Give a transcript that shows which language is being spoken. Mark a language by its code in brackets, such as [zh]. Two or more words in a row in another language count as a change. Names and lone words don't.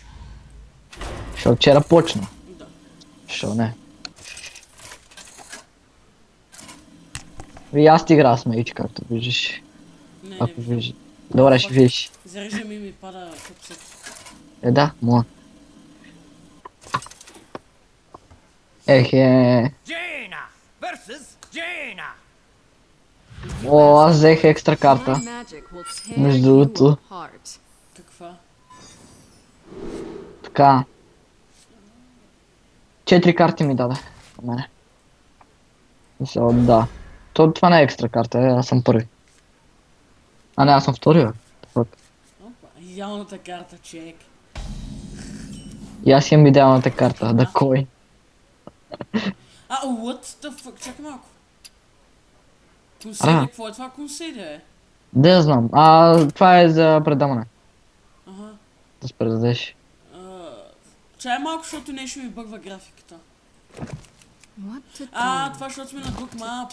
[bg] Що вчера почна. Да. Що не? И аз ти игра с мейч, както виждаш. Не Ако виждам. виждаш. Добре, ще видиш. Зарежда ми пада капсет. Да, мога. Jaina versus Jaina. О, аз взех екстра карта. Между другото. Каква? Така. 4 карти ми даде. У мене. Да. Това не е екстра карта, аз съм първи. А не, аз съм втори, бе. Опа, идеалната карта, човек. И аз имам идеалната карта, да кой. [en] What the fuck? [bg] Чакай малко. Консейде, какво е това консейде? Да я знам. Това е за предаване. Ага. Да се предадеш. Чай малко, защото нещо ми бъгва графиката. Това защото сме на друг мап.